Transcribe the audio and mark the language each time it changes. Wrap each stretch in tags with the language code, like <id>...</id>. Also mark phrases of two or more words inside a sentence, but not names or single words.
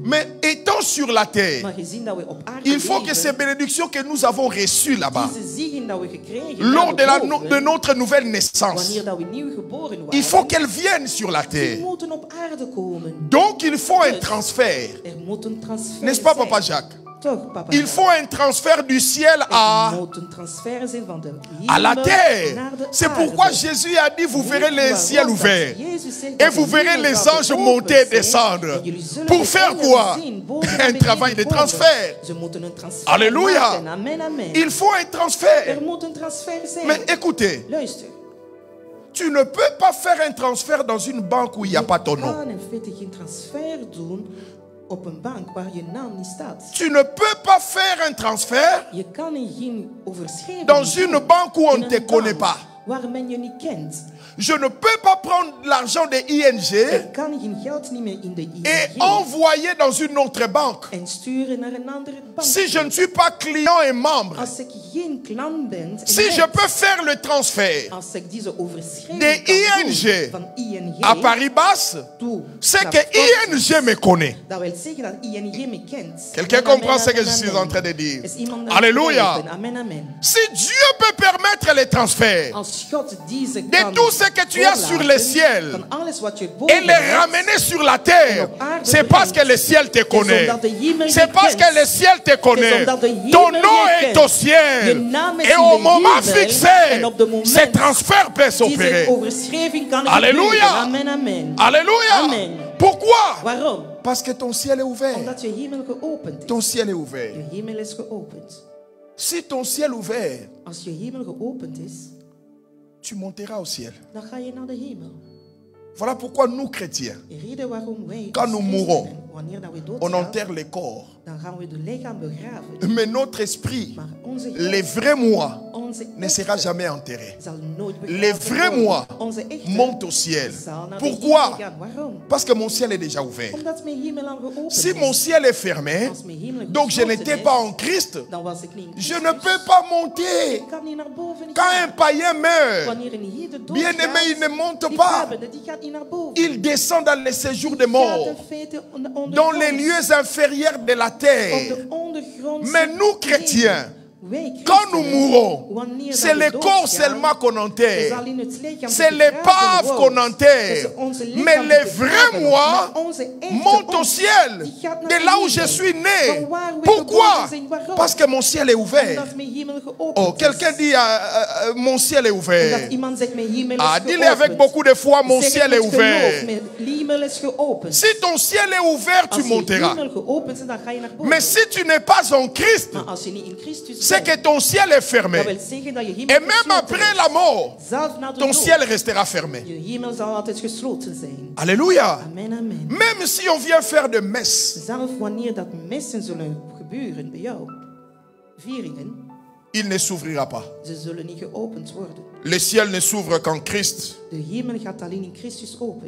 <fr>Mais étant sur la terre,</fr> <nl>Maar gezien dat we op aarde</nl> <fr>il faut que</fr> <nl>leven,</nl> <fr>ces bénédictions que nous avons reçues là-bas,</fr> <nl>deze zegen dat we gekregen</nl> <fr>lors de,</fr> <nl>daarboven,</nl> <fr>de notre nouvelle naissance,</fr> <nl>wanneer dat we nieuw geboren waren,</nl> <fr>il faut qu'elles viennent sur la</fr> <nl>die</nl> <fr>terre.</fr> <nl>moeten op aarde komen.</nl> <fr>Donc il faut un transfert.</fr> <nl>Er moet een transfer</nl> <fr>N'est-ce pas,</fr> <nl>zijn.</nl> <fr>Papa Jacques?</fr> <nl>Toch, papa</nl> <fr>Il</fr> <nl>Jacques?</nl> <fr>faut un transfert du ciel</fr> <nl>Er moet een transfer zijn van de</nl> <fr>à la</fr> <nl>hemel</nl> <fr>terre.</fr> <nl>naar de</nl> <fr>C'est</fr> <nl>aarde.</nl> <fr>pourquoi Jésus a dit, vous verrez les</fr> <nl>Waarom</nl> <fr>ciels</fr> <nl>dat</nl> <fr>ouverts.</fr> <nl>Jezus zegt</nl> <fr>Et</fr> <nl>dat</nl> <fr>vous</fr> <nl>de</nl> <fr>verrez</fr> <nl>hemel</nl> <fr>les</fr> <nl>zal</nl> <fr>anges</fr> <nl>geopend</nl> <fr>monter et</fr> <nl>zijn.</nl> <fr>descendre.</fr> <nl>En jullie zullen</nl> <fr>Pour</fr> <nl>de</nl> <fr>faire</fr> <nl>engelen</nl> <fr>quoi?</fr> <nl>zien, boven naar</nl> <fr>Un</fr> <nl>beneden</nl> <fr>travail de</fr> <nl>komen.</nl> <fr>transfert.</fr> <nl>Ze moeten een transfer</nl> <fr>Alléluia.</fr> <nl>maken. Amen, amen.</nl> <fr>Il faut un</fr> <nl>Er</nl> <fr>transfert.</fr> <nl>moet een transfer zijn.</nl> <fr>Mais écoutez,</fr> <nl>Luister.</nl> <fr>tu ne peux pas faire un transfert dans une banque où il n'y a pas ton</fr> <nl>Je</nl> <fr>nom.</fr> <nl>kan in feite geen transfer doen op een bank waar je naam niet staat.</nl> <fr>Tu ne peux pas faire un transfert</fr> <nl>Je kan geen overschrijving</nl> <fr>dans une</fr> <nl>doen</nl> <fr>banque où on</fr> <nl>in</nl> <fr>ne</fr> <nl>een</nl> <fr>te connaît</fr> <nl>bank</nl> <fr>pas.</fr> <nl>waar men je niet kent.</nl> <fr>Je ne peux pas prendre l'argent de ING</fr> <nl>Ik kan geen geld niet meer in de</nl> <fr>et</fr> <nl>ING</nl> <fr>envoyer dans une autre banque.</fr> <nl>en sturen naar een andere bank.</nl> <fr>Si je ne suis pas client et membre,</fr> <nl>Als ik geen klant ben en</nl> <fr>si je</fr> <nl>lid,</nl> <fr>peux faire le transfert</fr> <nl>als ik deze overschrijving</nl> <fr>de</fr> <nl>kan</nl> <fr>ING</fr> <nl>doen van ING</nl> <fr>à Paris-Basse,</fr> <nl>toe</nl> <fr>c'est</fr> <nl>naar</nl> <fr>que</fr> <nl>Scotland,</nl> <fr>ING me connaît.</fr> <nl>dat wil zeggen dat ING me kent.</nl> <fr>Quelqu'un</fr> <nl>Amen,</nl> <fr>comprend ce</fr> <nl>amen,</nl> <fr>que je suis</fr> <nl>amen.</nl> <fr>en train de dire?</fr> <nl>Is iemand dat</nl> <fr>Alléluia.</fr> <nl>begrijpen? Amen, amen.</nl> <fr>Si Dieu peut permettre les transferts</fr> <nl>Als God deze</nl> <fr>de</fr> <nl>kan</nl> <fr>tout ce que tu as sur le ciel</fr> <nl>van alles wat je boven</nl> <fr>et les</fr> <nl>hebt,</nl> <fr>ramener sur la terre, c'est parce que le ciel te connaît. C'est parce que le ciel te connaît. Ton nom est au ciel. Et au moment fixé, ce transfert peut</fr> <nl>deze</nl> <fr>s'opérer.</fr> <nl>overschrijving kan</nl> <fr>Alléluia.</fr> <nl>gebeuren. Amen, amen.</nl> <fr>Alléluia.</fr> <nl>Amen.</nl> <fr>Pourquoi?</fr> <nl>Waarom?</nl> <fr>Parce que ton ciel est ouvert.</fr> <nl>Omdat je hemel geopend is.</nl> <fr>Ton ciel est ouvert.</fr> <nl>Je hemel is geopend.</nl> <fr>Si ton ciel est ouvert,</fr> <nl>Als je hemel geopend is,</nl> <fr>tu monteras au ciel.</fr> <nl>dan ga je naar de hemel.</nl> <fr>Voilà pourquoi nous, chrétiens,</fr> <nl>De reden waarom wij</nl> <fr>Quand</fr> <nl>als</nl> <fr>nous</fr> <nl>christenen,</nl> <fr>mourons,</fr> <nl>wanneer dat we</nl> <fr>on</fr> <nl>doodgaan,</nl> <fr>enterre les corps.</fr> <nl>dan gaan we de lichaam begraven.</nl> <fr>Mais notre esprit,</fr> <nl>Maar onze</nl> <fr>les</fr> <nl>geest,</nl> <fr>vrais moi,</fr> <nl>onze</nl> <fr>ne sera</fr> <nl>echte,</nl> <fr>jamais enterré.</fr> <nl>zal nooit begraven</nl> <fr>Les vrais</fr> <nl>worden.</nl> <fr>moi</fr> <nl>Onze echte</nl> <fr>montent au ciel.</fr> <nl>zal naar de</nl> <fr>Pourquoi?</fr> <nl>hemel gaan. Waarom?</nl> <fr>Parce que mon ciel est déjà ouvert.</fr> <nl>Omdat mijn hemel al geopend</nl> <fr>Si</fr> <nl>is.</nl> <fr>mon ciel est fermé,</fr> <nl>Als mijn hemel</nl> <fr>donc je</fr> <nl>gesloten</nl> <fr>n'étais</fr> <nl>is,</nl> <fr>pas en Christ,</fr> <nl>dan was ik niet in</nl> <fr>je</fr> <nl>Christus.</nl> <fr>ne peux pas monter.</fr> <nl>Ik kan niet naar boven</nl> <fr>Quand</fr> <nl>gaan.</nl> <fr>un païen meurt,</fr> <nl>Wanneer een heide doodgaat,</nl> <fr>bien-aimé, il ne monte</fr> <nl>die</nl> <fr>pas.</fr> <nl>gaven, die gaat niet naar boven.</nl> <fr>Il descend dans les séjours des</fr> <nl>Die gaat</nl> <fr>morts,</fr> <nl>in feite ondergronds,</nl> <fr>dans les lieux inférieurs de la</fr> <nl>op</nl> <fr>terre.</fr> <nl>de ondergrondse</nl> <fr>Mais nous, chrétiens,</fr> <nl>wegen. Wij</nl> <fr>quand nous</fr> <nl>christenen,</nl> <fr>mourons,</fr> <nl>wanneer</nl> <fr>c'est</fr> <nl>dat we</nl> <fr>le corps</fr> <nl>doodgaan,</nl> <fr>seulement qu'on</fr> <nl>is</nl> <fr>enterre.</fr> <nl>alleen het lichaam</nl> <fr>C'est</fr> <nl>dat</nl> <fr>l'épave</fr> <nl>begraven wordt.</nl> <fr>qu'on enterre.</fr> <nl>Het is onze lichaam</nl> <fr>Mais</fr> <nl>dat</nl> <fr>les</fr> <nl>begraven</nl> <fr>vrais</fr> <nl>wordt.</nl> <fr>moi</fr> <nl>Maar onze echte</nl> <fr>montent au</fr> <nl>ons,</nl> <fr>ciel,</fr> <nl>die gaat naar</nl> <fr>de</fr> <nl>de</nl> <fr>là où</fr> <nl>hemel.</nl> <fr>je suis né.</fr> <nl>Van waar we</nl> <fr>Pourquoi?</fr> <nl>geboren zijn. Waarom?</nl> <fr>Parce que mon ciel est ouvert.</fr> <nl>Omdat mijn hemel geopend</nl> <fr>Oh,</fr> <nl>is.</nl> <fr>quelqu'un dit, mon ciel est</fr> <nl>Omdat</nl> <fr>ouvert.</fr> <nl>iemand zegt, mijn hemel is</nl> <fr>Ah,</fr> <nl>geopend.</nl> <fr>dis-le avec beaucoup de foi, mon</fr> <nl>Zeg</nl> <fr>ciel</fr> <nl>het</nl> <fr>est</fr> <nl>met geloof,</nl> <fr>ouvert.</fr> <nl>mijn hemel is geopend.</nl> <fr>Si ton ciel est ouvert, tu</fr> <nl>Als je</nl> <fr>monteras.</fr> <nl>hemel geopend is, dan ga je naar boven.</nl> <fr>Mais si tu n'es pas en Christ,</fr> <nl>Maar als je niet in Christus</nl> <fr>c'est</fr> <nl>bent,</nl> <fr>que ton ciel est fermé.</fr> <nl>dat wil zeggen dat je hemel</nl> <fr>Et même</fr> <nl>gesloten</nl> <fr>après</fr> <nl>is.</nl> <fr>la mort,</fr> <nl>Zelf na de</nl> <fr>ton</fr> <nl>dood,</nl> <fr>ciel restera fermé.</fr> <nl>je hemel zal altijd gesloten zijn.</nl> <fr>Alléluia.</fr> <nl>Amen, amen.</nl> <fr>Même si on vient faire de messe,</fr> <nl>Zelf wanneer dat messen zullen gebeuren bij jou, vieringen,</nl> <fr>il ne s'ouvrira pas.</fr> <nl>ze zullen niet geopend worden.</nl> <fr>Le ciel ne s'ouvre qu'en Christ.</fr> <nl>De hemel gaat alleen in Christus open.</nl>